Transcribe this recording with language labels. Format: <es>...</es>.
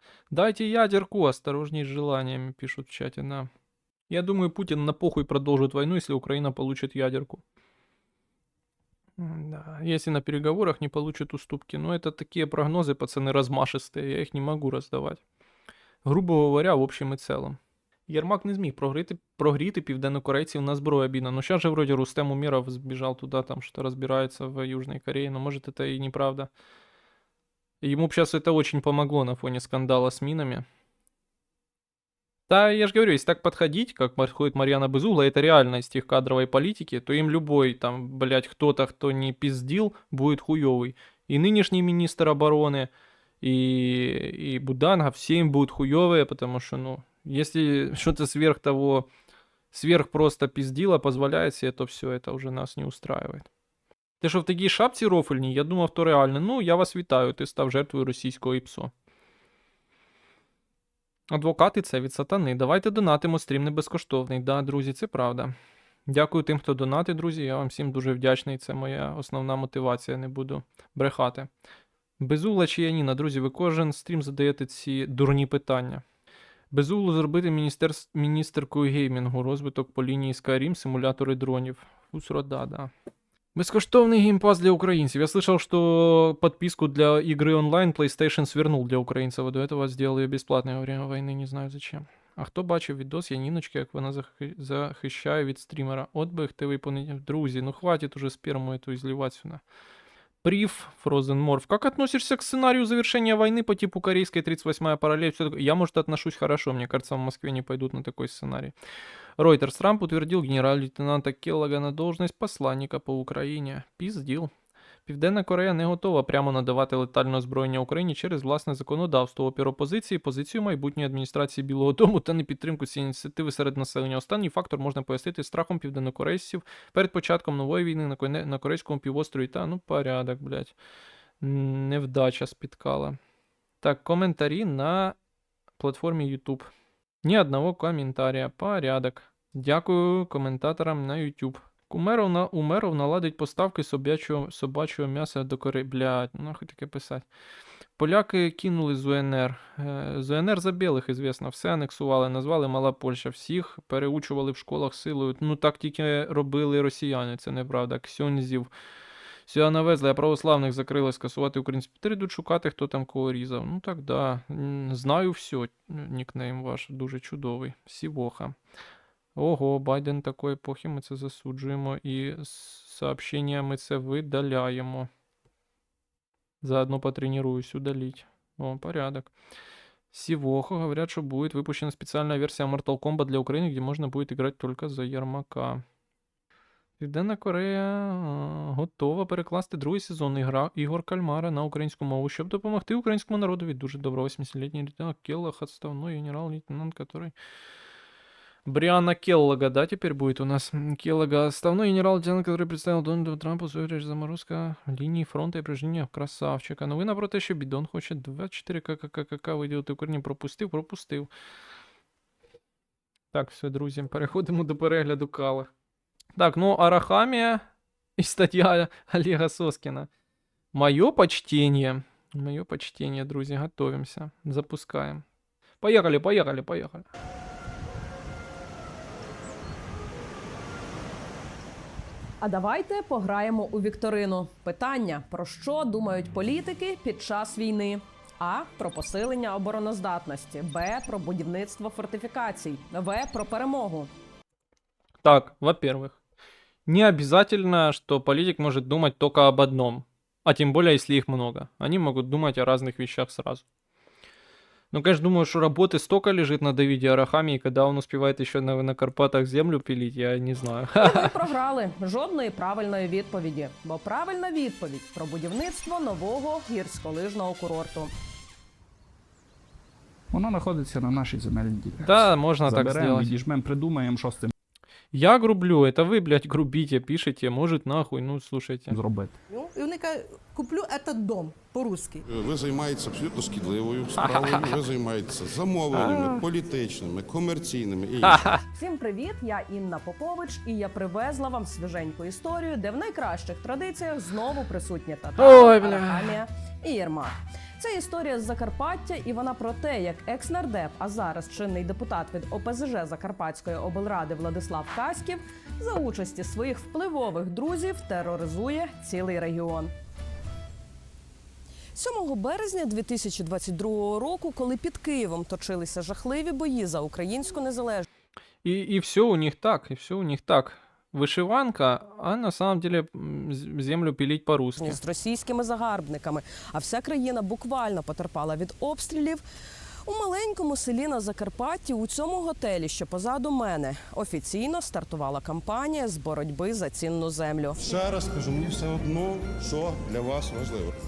<ru>Дайте ядерку, осторожней с желаниями, пишут в чате, да. Я думаю, Путин на похуй продолжит войну, если Украина получит ядерку. Да, если на переговорах не получат уступки. Но это такие прогнозы, пацаны, размашистые, я их не могу раздавать. Грубо говоря, в общем і целом.</ru> <uk>Єрмак не зміг прогріти південнокорейців на зброєбіна.</uk> <ru>Ну, сейчас же вроде Рустем Умеров сбежал туда, там что-то разбирается в Южной Корее, но может это и неправда. Ему бы сейчас это очень помогло на фоне скандала с минами. Да, я же говорю, если так подходить, как подходит Марьяна Безугла, это реально из тех кадровой политики, то им любой там, блядь, кто-то, кто не пиздил, будет хуёвый. И нынешний министр обороны, и Буданга, все им будут хуёвые, потому что, ну, если что-то сверх того, сверх просто пиздила позволяет себе, то все, это уже нас не устраивает.</ru> <uk>Ти що в такій шапці рофельній? Я думав, то реально. Ну, я вас вітаю, ти став жертвою російського ІПСО. Адвокати це від сатани. Давайте донатимо, стрім не безкоштовний. Да, друзі, це правда. Дякую тим, хто донатить, друзі. Я вам всім дуже вдячний. Це моя основна мотивація, не буду брехати. Безугла чи Яніна, друзі, ви кожен стрім задаєте ці дурні питання. Безуглу зробити міністеркою геймінгу, розвиток по лінії Skyrim, симулятори дронів. Фусрода, да.</uk> <ru>Безкоштовный геймпас для украинцев. Я слышал, что подписку для игры онлайн PlayStation свернул для украинцев, а до этого сделал ее бесплатной во время войны, не знаю зачем.</ru> <uk>А хто бачив відос Яніночки, як вона захищає від стрімера? От би хто виповнив.</uk> <ru>Друзі, ну хватит уже сперму эту изливать сюда. Прив, Frozen Morph. Как относишься к сценарию завершения войны по типу корейской 38-я параллель? Всё такое? Я, может, отношусь хорошо. Мне кажется, в Москве не пойдут на такой сценарий. Reuters. Трамп утвердил генерал-лейтенанта Келлога на должность посланника</ru> <uk>по Україні. Пізділ. Південна Корея не готова прямо надавати летальне озброєння Україні через власне законодавство. Опір опозиції, позицію майбутньої адміністрації Білого Дому та непідтримку цієї ініціативи серед населення. Останній фактор можна пояснити страхом південнокорейців перед початком нової війни на Корейському півострові та, ну, порядок, блядь. Невдача спіткала. Так, коментарі на платформі YouTube. Ні одного коментаря. Порядок. Дякую коментаторам на YouTube. Умеров наладить поставки собачого м'яса до Кореї. Блядь, ну нахуй таке писати. Поляки кинули з УНР. З УНР за білих, звісно. Все анексували, назвали Мала Польща. Всіх переучували в школах силою. Ну так тільки робили росіяни, це неправда. Ксьонзів. Сюди навезли, а православних закрили скасувати українські. Йдуть шукати, хто там кого різав. Ну так, да. Знаю все. Нікнейм ваш дуже чудовий. Сівоха. Ого, Байден такої епохи, ми це засуджуємо. І сообщення ми це видаляємо.</uk> <ru>Заодно потренируюсь удалить. О, порядок. Сівоха. Говорят, что будет выпущена специальная версия Mortal Kombat для Украины, где можно будет играть только за Єрмака.</ru> <uk>Південна Корея готова перекласти другий сезон ігор Кальмара на українську мову, щоб допомогти українському народові. Дуже добро, 80-літній лейтенант Келлог,</uk> <ru>отставной генерал-лейтенант, который... Брианна Келлога, да, теперь будет у нас? Келлога, отставной генерал-лейтенант, который представил Дональду Трампу свою речь заморозка линии фронта и приження красавчика.</ru> <uk>Новина про те, що Бідон хоче 24 ККК виділити Україні. Пропустив. Так, все, друзі, переходимо до перегляду кали.</uk> <ru>Так, ну, Арахамия и статья Олега Соскина. Мое почтение, друзья, готовимся, запускаем. Поехали.</ru> <uk>А давайте пограємо у вікторину. Питання: про що думають політики під час війни? А. Про посилення обороноздатності. Б. Про будівництво фортифікацій. В. Про перемогу.</uk> <ru>Так, во-первых, не обязательно, что политик может думать только об одном. А тем более, если их много. Они могут думать о разных вещах сразу. Ну, конечно, думаю, что работы столько лежит на Давиде Арахамии, и когда он успевает еще на Карпатах землю пилить, я не знаю.</ru> <uk>І ви програли. Жодної правильної відповіді. Бо правильна відповідь про будівництво нового гірськолижного курорту. Воно знаходиться на нашій земельній ділянці.</uk> <ru>Да, можно так</ru> <uk>Заберемо,</uk> <ru>сделать.</ru> <uk>відіжмемо, придумаємо, що з цим</uk> <ru>Я грублю, это вы, блядь, грубите, пишете, может нахуй, ну слушайте.</ru> <uk>зробити. І вони кажуть,</uk> <ru>куплю этот дом. по-русски.</ru> <uk>Ви займаєтеся абсолютно шкідливою справою, ви займаєтеся замовленнями, політичними, комерційними і іншими. Всім привіт! Я Інна Попович, і я привезла вам свіженьку історію, де в найкращих традиціях знову присутні Ой, татари, бля. Арахамія і Єрмак. Це історія з Закарпаття, і вона про те, як екс-нардеп, а зараз чинний депутат від ОПЗЖ Закарпатської облради Владислав Каськів за участі своїх впливових друзів тероризує цілий регіон. 7 березня 2022 року, коли під Києвом точилися жахливі бої за українську незалежність,</uk> <ru>И все у них так, и все у них так. Вышиванка, а на самом деле землю пилить по-русски.</ru> <uk>з російськими загарбниками, а вся країна буквально потерпала від обстрілів. У маленькому селі на Закарпатті, у цьому готелі, що позаду мене, офіційно стартувала кампанія з боротьби за цінну землю. Ще раз кажу, мені все одно, що для вас важливо.</uk>